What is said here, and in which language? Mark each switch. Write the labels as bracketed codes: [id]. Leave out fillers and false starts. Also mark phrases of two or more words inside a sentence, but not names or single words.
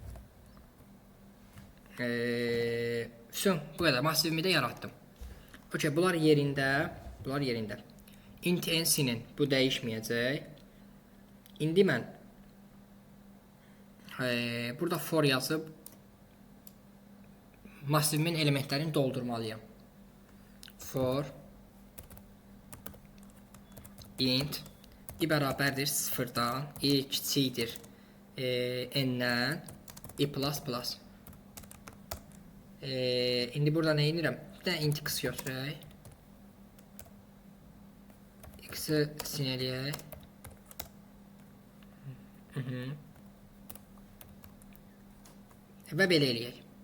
[az] Bu qədər. Massivimi də yaratdım. Okey, bunlar yerində. Bunlar yerində. Int n-sinin bu dəyişməyəcək. İndi mən burada for yazıb massivimin elementlərini doldurmalıyam. For int i bərabərdir 0-dan, i kiçikdir n-dən, i plus plus. İndi burada nə edirəm? Bir dənə int x götürək. X-i sinələyək. Və belə eləyək.